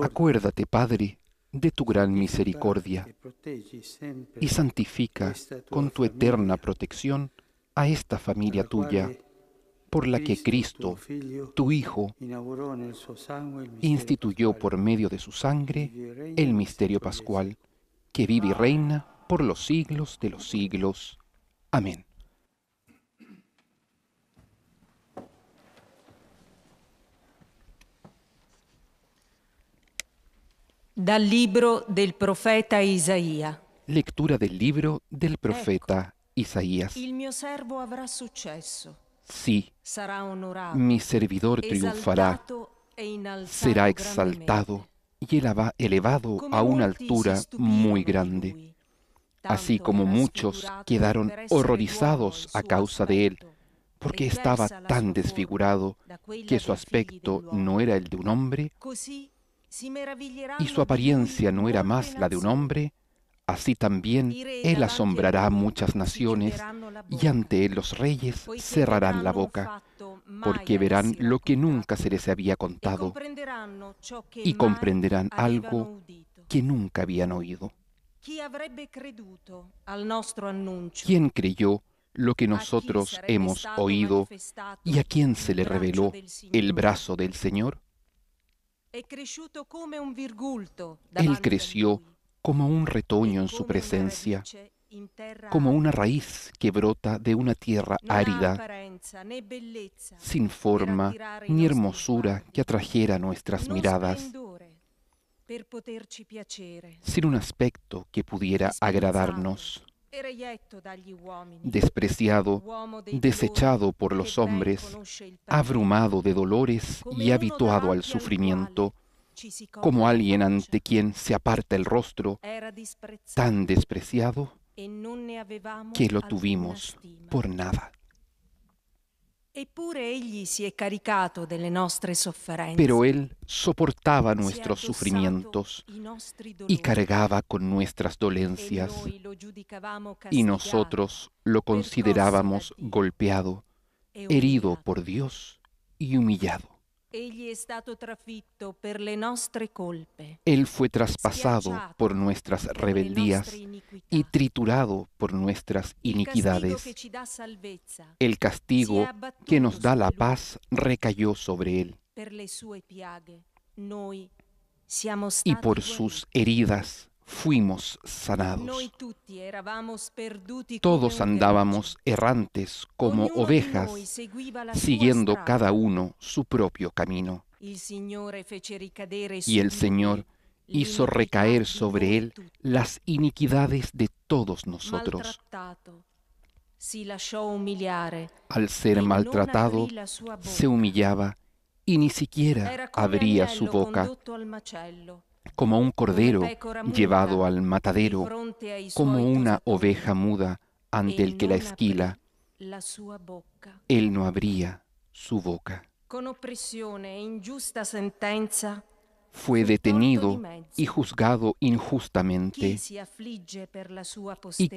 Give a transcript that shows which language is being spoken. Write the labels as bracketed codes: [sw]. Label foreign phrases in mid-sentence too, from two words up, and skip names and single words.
[es] Acuérdate, Padre, de tu gran misericordia [it] E proteggi sempre [es] y santifica [it] questa tua [es] con tu eterna [it] famiglia, [es] protección a esta familia [it] alla [es] tuya, [it] quale [es] por la que [it] tuo Cristo, Figlio, [es] tu Hijo, [it] inaugurò nel suo sangue il mistero [es] instituyó [it] pasquale, [es] por medio de su sangre [it] vive e regna [es] el [it] nei [es] misterio [it] secoli dei [es] pascual, [it] secoli. [es] que vive y reina por los siglos de los siglos. Amén. [it] Dal libro del profeta Isaia. [es] Lectura del libro del profeta Isaías. [it] Il mio servo avrà successo, [es] Sí, [it] sarà onorato, [es] mi servidor triunfará, [it] esaltato e innalzato [es] será exaltado y elevado [it] grandemente. [es] a una [it] Come molti [es] altura [it] si stupirono [es] muy [it] di [es] grande, [it] lui, [es] así [it] tanto [es] como [it] era [es] muchos [it] sfigurato [es] quedaron [it] per essere [es] horrorizados [it] d'uomo il [es] a [it] suo [es] causa de él, [it] aspetto, [es] porque [it] e [es] estaba [it] diversa la [es] tan [it] sua [es] desfigurado [it] forma da quella [es] que su [it] dei figli [es] aspecto [it] dell'uomo. [es] no era el de un hombre [it] Così si [es] y [it] meraviglieranno [es] su [it] di [es] apariencia [it] lui [es] no era [it] molte [es] más la de un [it] nazioni. [es] hombre, así también [it] I re [es] él [it] davanti a [es] asombrará a [it] lui [es] muchas [it] si [es] naciones [it] chiuderanno la [es] y [it] bocca, [es] ante él los reyes [it] poiché [es] cerrarán la [it] vedranno un [es] boca, [it] fatto mai [es] porque [it] a [es] verán [it] essi [es] lo que nunca [it] raccontato [es] se les había [it] e [es] contado [it] comprenderanno ciò che [es] y [it] mai [es] comprenderán [it] avevano [es] algo [it] udito. [es] que nunca habían oído. [it] Chi avrebbe creduto al nostro annuncio? [es] ¿Quién creyó lo que [it] A chi [es] nosotros [it] sarebbe [es] hemos [it] stato [es] oído [it] manifestato [es] y a quién [it] il [es] se le [it] braccio [es] reveló [it] del [es] el [it] Signore? [es] brazo del Señor? [it] È cresciuto come un virgulto [es] Él [it] davanti a [es] creció [it] lui [es] como un [it] e [es] retoño en su [it] come una [es] presencia, [it] radice in terra [es] como una [it] arida. [es] raíz que brota de una tierra [it] Non ha [es] árida, [it] apparenza né bellezza [es] sin [it] per [es] forma [it] attirare i [es] ni [it] nostri [es] hermosura [it] sguardi, [es] que atrajera nuestras [it] non [es] miradas, [it] splendore per poterci piacere. [es] sin un aspecto que pudiera agradarnos, [it] E reietto dagli uomini, [es] despreciado, [it] uomo dei [es] desechado [it] dolori, [es] por [it] che [es] los [it] ben [es] hombres, [it] conosce il patire, [es] abrumado de dolores [it] come [es] y [it] uno [es] habituado al [it] davanti al [es] sufrimiento, [it] quale ci si copre [es] como [it] la [es] alguien [it] faccia. [es] ante quien se aparta el rostro, [it] Era disprezzato [es] tan despreciado [it] e non ne avevamo [es] que lo [it] alcuna [es] tuvimos [it] stima. [es] por nada. [it] Eppure egli si è caricato delle nostre sofferenze, [es] Pero Él soportaba [it] si è [es] nuestros [it] addossato [es] sufrimientos [it] i nostri [es] y [it] dolori, [es] cargaba con nuestras [it] e [es] dolencias, [it] noi lo giudicavamo [es] y [it] castigato, [es] nosotros lo [it] percosso [es] considerábamos [it] da Dio [es] golpeado, [it] e [es] herido [it] umiliato. [es] por Dios y humillado. [it] Egli è stato trafitto per le nostre colpe, [es] Él fue traspasado [it] schiacciato [es] por nuestras [it] per le [es] rebeldías [it] nostre iniquità. [es] y triturado por nuestras [it] Il castigo che [es] iniquidades. [it] ci dà salvezza [es] El [it] si è [es] castigo [it] abbattuto [es] que nos da la [it] su di lui. [es] paz recayó sobre Él, [it] Per le sue piaghe noi siamo [es] y [it] stati [es] por [it] guariti. [es] sus heridas fuimos sanados. [it] Noi tutti eravamo sperduti [es] Todos [it] come un [es] andábamos errantes como [it] gregge. Ognuno di noi [es] ovejas, [it] seguiva la sua [es] siguiendo [it] strada. [es] cada uno su propio camino. [it] Il Signore fece ricadere su [es] Y el [it] di [es] Señor [it] lui [es] hizo [it] l'iniquità [es] recaer [it] di [es] sobre [it] noi [es] Él [it] tutti. [es] las iniquidades de todos nosotros. [it] Maltrattato, si lasciò umiliare [es] Al ser [it] e non [es] maltratado, [it] aprì la sua bocca. [es] se humillaba y ni siquiera [it] Era come [es] abría su [it] agnello [es] boca, [it] condotto al macello, [es] como un cordero [it] come pecora muta [es] llevado al [it] di [es] matadero, [it] fronte ai [es] como [it] suoi [es] una [it] tosatori, [es] oveja muda ante [it] e [es] el que la [it] non [es] esquila. [it] aprì la sua bocca. [es] Él no abría su boca. [it] Con oppressione e ingiusta sentenza [es] Fue [it] fu [es] detenido [it] tolto di mezzo. [es] y juzgado [it] Chi [es] injustamente. [it] si affligge per la sua [es] ¿Y [it] posterità?